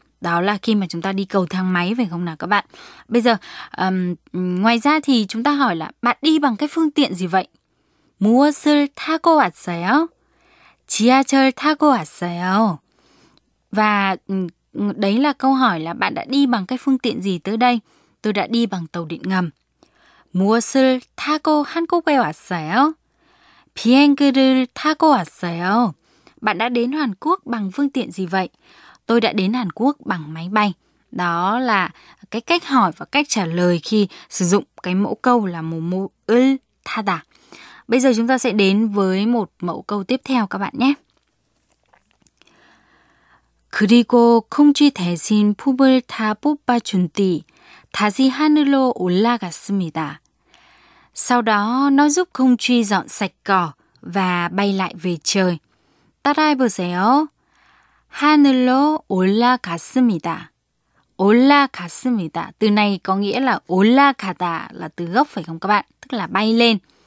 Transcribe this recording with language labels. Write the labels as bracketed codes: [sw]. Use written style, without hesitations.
[vi] Đó là khi mà chúng ta đi cầu thang máy phải không nào các bạn? Bây giờ ngoài ra thì chúng ta hỏi là bạn đi bằng cái phương tiện gì vậy? [ko] 무엇을 타고 왔어요? 지하철 타고 왔어요. [vi] Và đấy là câu hỏi là bạn đã đi bằng cái phương tiện gì tới đây? Tôi đã đi bằng tàu điện ngầm. [ko] 무엇을 타고 한국에 왔어요? 비행기를 타고 왔어요. [vi] Bạn đã đến Hàn Quốc bằng phương tiện gì vậy? Tôi đã đến Hàn Quốc bằng máy bay. Đó là cái cách hỏi và cách trả lời khi sử dụng cái mẫu câu là [ko] 몸을 타다. [vi] Bây giờ chúng ta sẽ đến với một mẫu câu tiếp theo các bạn nhé. [ko] 그리고 콩쥐 대신 품을 다 뽑아준 뒤 다시 하늘로 올라갔습니다. [vi] Sau đó nó giúp Không Truy dọn sạch cỏ và bay lại về trời. [ko] 따라해보세요. 하늘로 올라갔습니다. 올라갔습니다. [vi] Từ này có nghĩa là 올라가다 là từ gốc phải không các bạn? Tức là bay lên.